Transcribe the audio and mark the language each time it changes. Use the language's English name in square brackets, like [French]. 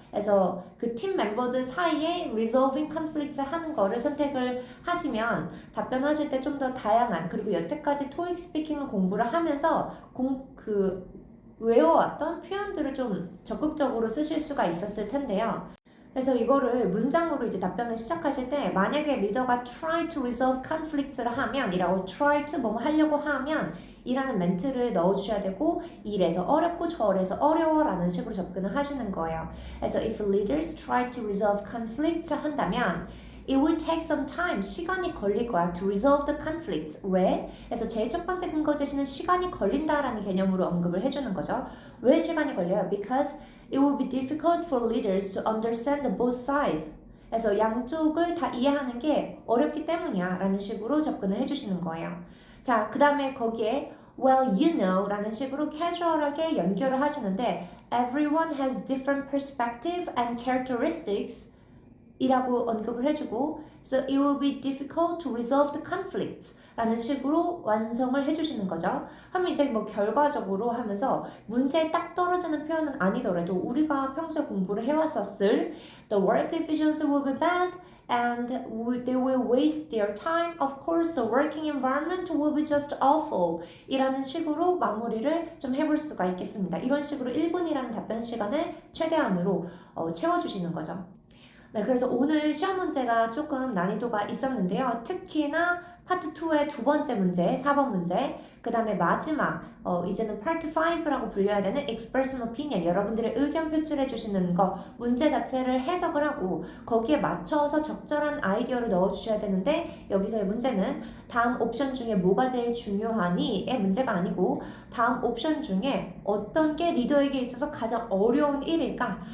[Korean] 그래서 그 팀 멤버들 사이에 [English] resolving conflicts [Korean] 하는 거를 선택을 하시면 답변하실 때 좀 더 다양한 그리고 여태까지 토익 스피킹 공부를 하면서 외워왔던 표현들을 좀 적극적으로 쓰실 수가 있었을 텐데요. 그래서 이거를 문장으로 이제 답변을 시작하실 때 만약에 리더가 [English] try to resolve conflicts [Korean] 를 하면 이라고 try to 뭐뭐 하려고 하면 이라는 멘트를 넣어주셔야 되고 이래서 어렵고 저래서 어려워 라는 식으로 접근을 하시는 거예요. 그래서 [English] if leaders try to resolve conflicts [Korean] 한다면 [English] It will take some time. [Korean] 시간이 걸릴 거야. [English] To resolve the conflicts. [Korean] 왜? 그래서 제일 첫 번째 근거 제시는 시간이 걸린다라는 개념으로 언급을 해주는 거죠. 왜 시간이 걸려요? [English] Because it will be difficult for leaders to understand both sides. [Korean] 그래서 양쪽을 다 이해하는 게 어렵기 때문이야 라는 식으로 접근을 해주시는 거예요. 자, 그 다음에 거기에 [English] Well, you know [Korean] 라는 식으로 캐주얼하게 연결을 하시는데 [English] Everyone has different perspective and characteristics [Korean] 이라고 언급을 해주고 [English] So it will be difficult to resolve the conflicts [Korean] 라는 식으로 완성을 해주시는 거죠. 하면 이제 뭐 결과적으로 하면서 문제에 딱 떨어지는 표현은 아니더라도 우리가 평소에 공부를 해왔었을 [English] The work efficiency will be bad and they will waste their time. Of course, the working environment will be just awful [Korean] 이라는 식으로 마무리를 좀 해볼 수가 있겠습니다. 이런 식으로 1분이라는 답변 시간을 최대한으로 채워주시는 거죠. 네, 그래서 오늘 시험 문제가 조금 난이도가 있었는데요. 특히나 파트 2의 두 번째 문제, 4번 문제, 그 다음에 마지막, 이제는 파트 5라고 불려야 되는 [English] express opinion, [Korean] 여러분들의 의견 표출해 주시는 거, 문제 자체를 해석을 하고 거기에 맞춰서 적절한 아이디어를 넣어주셔야 되는데 여기서의 문제는 다음 옵션 중에 뭐가 제일 중요하니?의 문제가 아니고 다음 옵션 중에 어떤 게 리더에게 있어서 가장 어려운 일일까?